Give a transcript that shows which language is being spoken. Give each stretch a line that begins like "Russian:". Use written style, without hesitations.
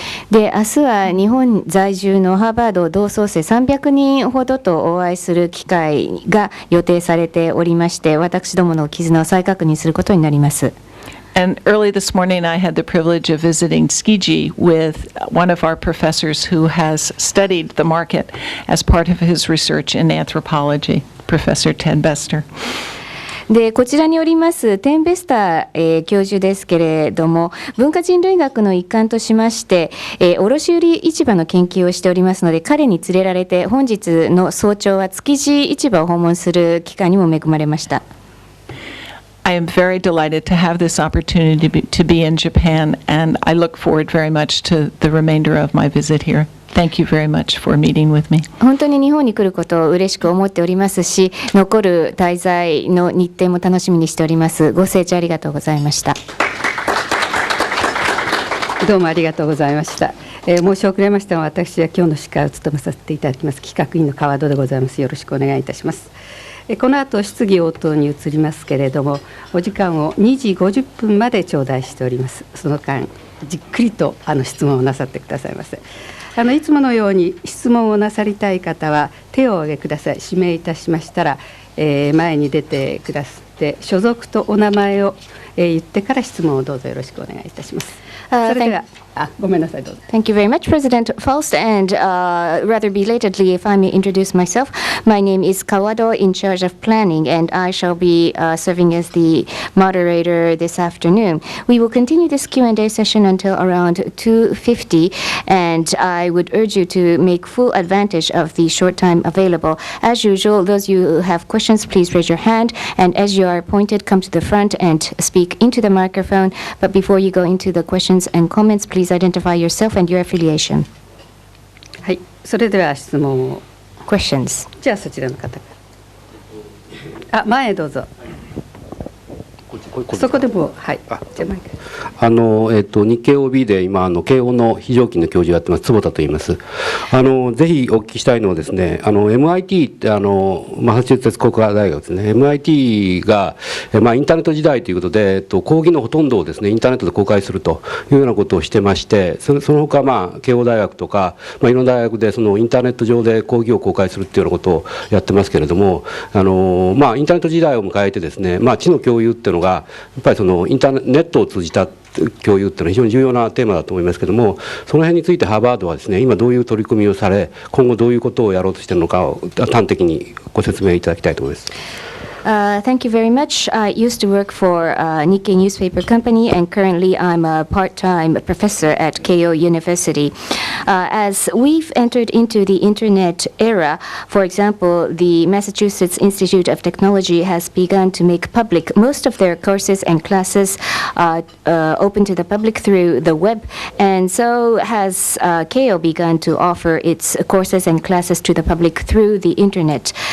Japanese: で、明日は日本在住のハーバード同窓生300人ほどとお会いする機会が予定されておりまして、私どもの絆を再確認することになります。
English: And early this morning, I had the privilege of visiting Tsukiji with one of our professors who has studied the market as part of his research in anthropology, Professor Ted Bester.
Japanese: でこちらにおりますテン・ベスター、教授ですけれども、文化人類学の一環としまして、卸売市場の研究をしておりますので、彼に連れられて本日の早朝は築地市場を訪問する機会にも恵まれました。
English: I am very delighted to have this opportunity to be in Japan, and I look forward very much to the remainder of my visit here. Thank you very much for meeting with me.
Japanese: 本当に日本に来ることを嬉しく思っておりますし、残る滞在の日程も楽しみにしております。ご清聴ありがとうございました。どうもありがとうございました。申し遅れましたが、私は今日の司会を務めさせていただきます企画委員の川戸でございます。よろしくお願いいたします。この後質疑応答に移りますけれども、お時間を2時50分まで頂戴しております。その間じっくりと質問をなさってくださいませ。いつものように質問をなさりたい方は手を挙げください。指名いたしましたら、前に出てくださって所属とお名前を、言ってから質問をどうぞよろしくお願いいたします。それではごめんなさい、どうぞ。
English: Thank you very much, President Faust, and rather belatedly, if I may introduce myself, my name is Kawado, in charge of planning, and I shall be serving as the moderator this afternoon. We will continue this Q&A session until around 2:50, and I would urge you to make full advantage of the short time available. As usual, those you who have questions, please raise your hand, and as you are appointed, come to the front and speak into the microphone. But before you go into the questions and comments, please identify yourself and your affiliation.
Japanese: はい、それでは質問を。
English: Questions.
Japanese: じゃあそちらの方から。前へどうぞ。そこでも、はい。じゃあ前から。日経 OB で今慶応の非常勤の教授をやってます坪田と言います。ぜひお聞きしたいのはですね、MIT ってマサチューセッツ工科大学ですね、 MIT が、インターネット時代ということで、講義のほとんどをですねインターネットで公開するというようなことをしてまして、その他慶応大学とか、いろんな大学でそのインターネット上で講義を公開するっていうようなことをやってますけれども、インターネット時代を迎えてですね、知の共有っていうのがやっぱりそのインターネットを通じた共有っていうのは非常に重要なテーマだと思いますけれども、その辺についてハーバードはですね、今どういう取り組みをされ、今後どういうことをやろうとしているのかを端的にご説明いただきたいと思います。
English: Thank you very much. I used to work for a Nikkei newspaper company, and currently I'm a part-time professor at Keio University. As we've entered into the internet era, for example, the Massachusetts Institute of Technology has begun to make public most of their courses and classes open to the public through the web, and so has Keio begun to offer its courses and classes to the public through the internet.